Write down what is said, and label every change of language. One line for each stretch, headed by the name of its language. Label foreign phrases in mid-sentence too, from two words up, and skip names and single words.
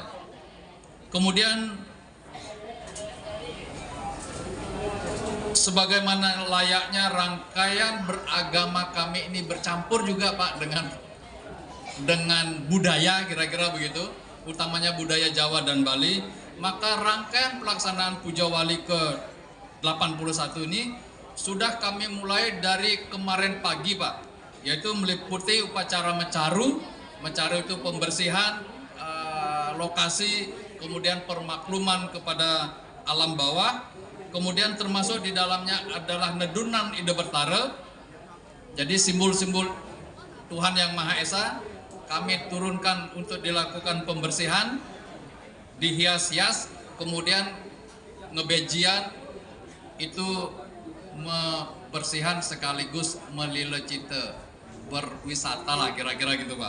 Indonesian: Kemudian sebagaimana layaknya rangkaian beragama kami ini bercampur juga, Pak, dengan budaya, kira-kira begitu, utamanya budaya Jawa dan Bali, maka rangkaian pelaksanaan Puja Wali ke-81 ini sudah kami mulai dari kemarin pagi, Pak, yaitu meliputi upacara mecaru. Mecaru itu pembersihan lokasi, kemudian permakluman kepada alam bawah, kemudian termasuk di dalamnya adalah
Balinese: nedunan Ide Bertara.
Indonesian: Jadi simbol-simbol Tuhan Yang Maha Esa kami turunkan untuk dilakukan pembersihan, dihias-hias, kemudian ngebejian itu bersihan sekaligus melilecita, berwisata lah, kira-kira gitu, Pak.